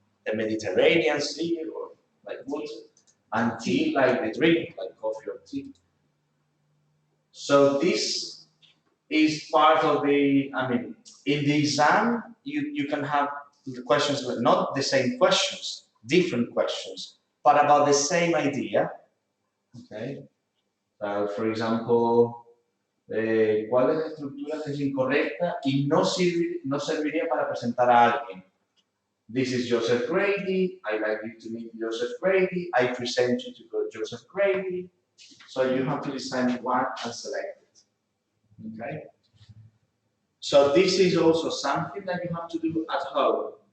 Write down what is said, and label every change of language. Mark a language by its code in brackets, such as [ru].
[en] The Mediterranean Sea or like what? And T like the drink, like coffee or tea. So this is part of the, in the exam, you can have the questions, not the same questions, different questions, but about the same idea. Okay. For example, [es] ¿cuál es la estructura que es incorrecta y no serviría para presentar a alguien? [en] This is Joseph Grady. I like you to meet Joseph Grady. I present you to Joseph Grady. So you have to decide one and select it. Okay. So this is also something that you have to do at home.